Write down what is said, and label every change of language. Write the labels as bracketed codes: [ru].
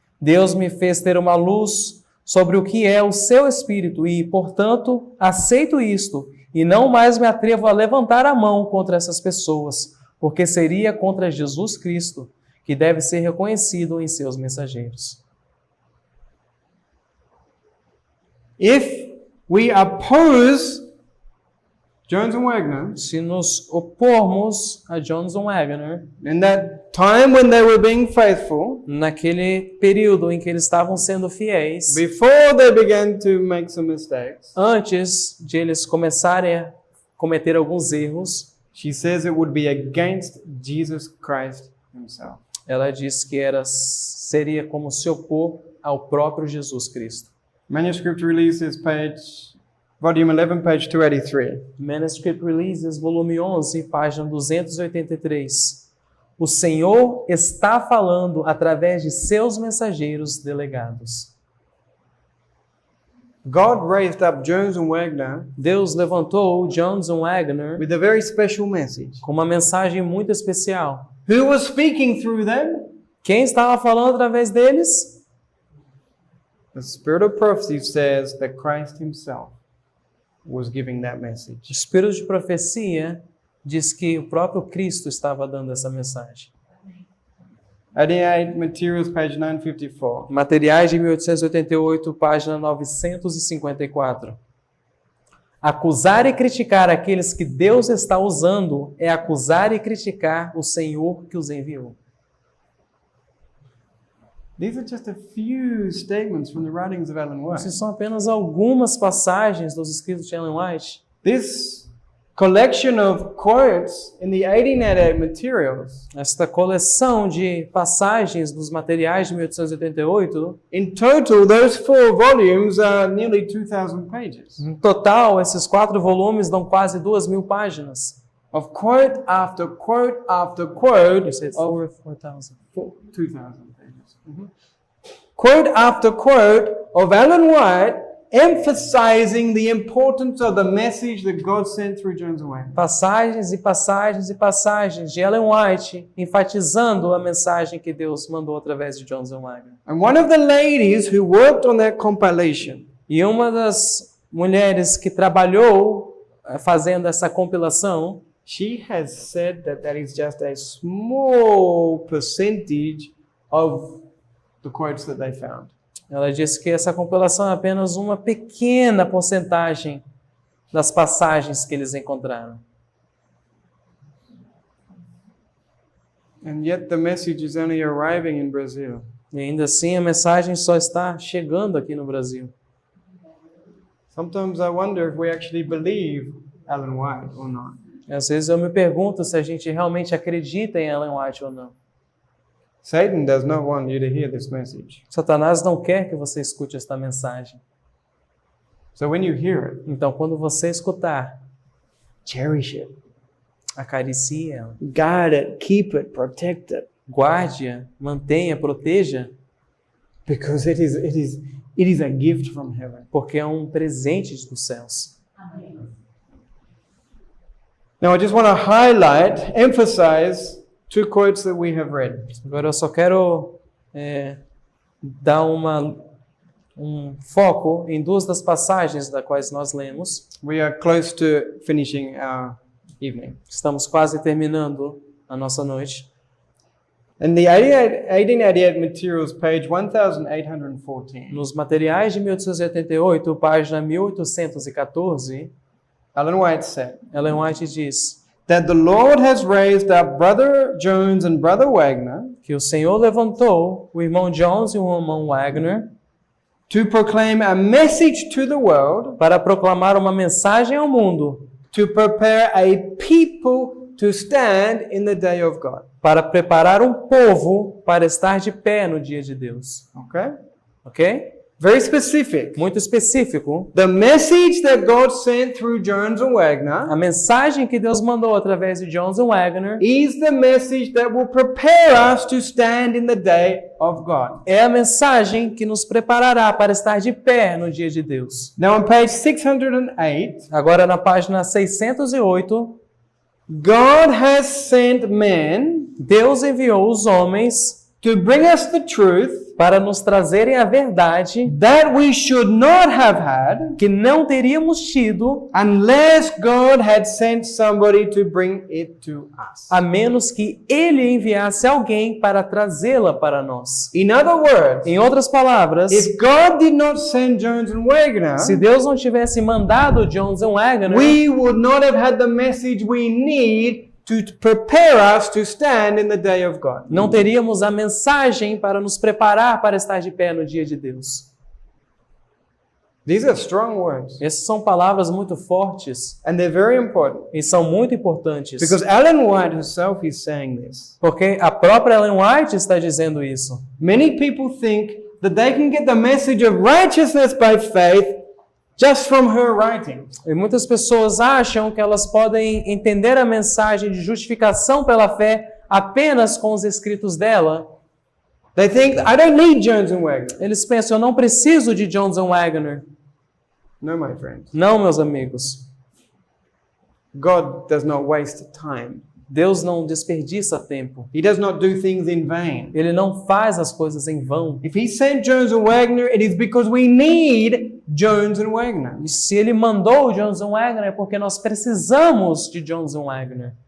[pt] Deus me fez ter uma luz sobre o que é o seu Espírito e, portanto, aceito isto e não mais me atrevo a levantar a mão contra essas pessoas, porque seria contra Jesus Cristo, que deve ser reconhecido em seus mensageiros. [en] If we oppose Jones and Wagner, [pt] Se nos opormos a Jones and Wagner, [en] in that time when they were being faithful, [pt] naquele período em que eles estavam sendo fiéis, [en] before they began to make some mistakes, [pt] antes de eles começarem a cometer alguns erros, [en] she says it would be against Jesus Christ himself. [pt] ela diz que seria como se opor ao próprio Jesus Cristo. [en] Manuscript Releases, volume 11, page 283. [pt] Manuscript Releases, volume 11, página 283. O Senhor está falando através de seus mensageiros delegados. [en] God raised up Jones and Wagner [pt] Deus levantou Jones and Wagner [en] with a very special message. [pt] com uma mensagem muito especial. [en] Who was speaking through them? [pt] Quem estava falando através deles? [en] The Spirit of Prophecy says that Christ himself was giving that [pt] O [en] message. [pt] Espírito de profecia diz que o próprio Cristo estava dando essa mensagem. [en] 88 Materials, page 954. [pt] Materiais de 1888, página 954. Acusar e criticar aqueles que Deus está usando é acusar e criticar o Senhor que os enviou. [en] These are just a few statements from the writings of Ellen White. [pt] Essas são apenas algumas passagens dos escritos de Ellen White. [en] This collection of quotes in the 1888 materials, [pt] Esta coleção de passagens dos materiais de 1888, [en] in total, those 4 volumes are nearly 2,000 pages [pt] no total, esses 4 volumes dão quase 2.000 páginas. [en] of quote after quote after quote You said of 4,000. 2,000 pages. Quote after quote of Ellen White emphasizing the importance of the message that God sent through Jones and Wagner. [pt] Passagens e passagens e passagens de Ellen White enfatizando a mensagem que Deus mandou através de Jones and Wagner. [en] And one of the ladies who worked on that compilation, [pt] E uma das mulheres que trabalhou fazendo essa compilação, [en] she has said that that is just a small percentage of the quotes that they found. [pt] ela disse que essa compilação é apenas uma pequena porcentagem das passagens que eles encontraram. [en] And yet the message is only arriving in Brazil. [pt] E ainda assim a mensagem só está chegando aqui no Brasil. [en] Sometimes I wonder if we actually believe Ellen White or not. [pt] Às vezes eu me pergunto se a gente realmente acredita em Ellen White ou não. [en] Satan does not want you to hear this message. [pt] Satanás não quer que você escute esta mensagem. [en] So when you hear it, [pt] Então, quando você escutar, [en] cherish it, [pt] acaricie ela. [en] guard it, keep it, protect it, [pt] Guarde-a, mantenha, proteja, [en] because it is a gift from heaven. [pt] porque é um presente dos céus. [en] Now I just want to highlight, emphasize 2 quotes that we have read. [pt] Agora eu só quero dar um foco em 2 das passagens das quais nós lemos. [en] We are close to finishing our evening. [pt] Estamos quase terminando a nossa noite. [en] In the 1888 materials, page 1814, [pt] Nos materiais de 1888, página 1814, [en] Ellen White said [pt] Ellen White diz [en] that the Lord has raised up Brother Jones and Brother Wagner [pt] que o Senhor levantou o irmão Jones e o irmão Wagner [en] to proclaim a message to the world, [pt] para proclamar uma mensagem ao mundo, [en] to prepare a people to stand in the day of God. [pt] para preparar um povo para estar de pé no dia de Deus. [en] Okay? [pt] Ok? [en] Very specific. [pt] Muito específico. [en] The message that God sent through Jones and Wagner [pt] A mensagem que Deus mandou através de Jones and Wagner [en] is the message that will prepare us to stand in the day of God. [pt] é a mensagem que nos preparará para estar de pé no dia de Deus. [en] Now on page 608, [pt] Agora na página 608, [en] God has sent men [pt] Deus enviou os homens [en] to bring us the truth [pt] para nos trazerem a verdade [en] that we should not have had [pt] que não teríamos tido [en] unless God had sent somebody to bring it to us. [pt] a menos que Ele enviasse alguém para trazê-la para nós. [en] In other words, [pt] Em outras palavras, [en] if God did not send Jones and Wagner, [pt] se Deus não tivesse mandado Jones and Wagner, [en] we would not have had the message we need to prepare us to stand in the day of God. [pt] não teríamos a mensagem para nos preparar para estar de pé no dia de Deus. [en] These are strong words, [pt] Essas são palavras muito fortes [en] and they're very important [pt] e são muito importantes. [en] because Ellen White herself is saying this. [pt] Porque a própria Ellen White está dizendo isso. [en] Many people think that they can get the message of righteousness by faith just from her writing. [pt] E muitas pessoas acham que elas podem entender a mensagem de justificação pela fé apenas com os escritos dela. [en] They think, I don't need Jones and Wagner. [pt] Eles pensam, eu não preciso de Jones and Wagner. [en] No, my friends. [pt] Não, meus amigos. [en] God does not waste time. [pt] Deus não desperdiça tempo. [en] He does not do things in vain. [pt] Ele não faz as coisas em vão. [en] If he sent Jones and Wagner, it is because we need Jones and Wagner. [pt] E se ele mandou Jones and Wagner é porque nós precisamos de Jones and Wagner.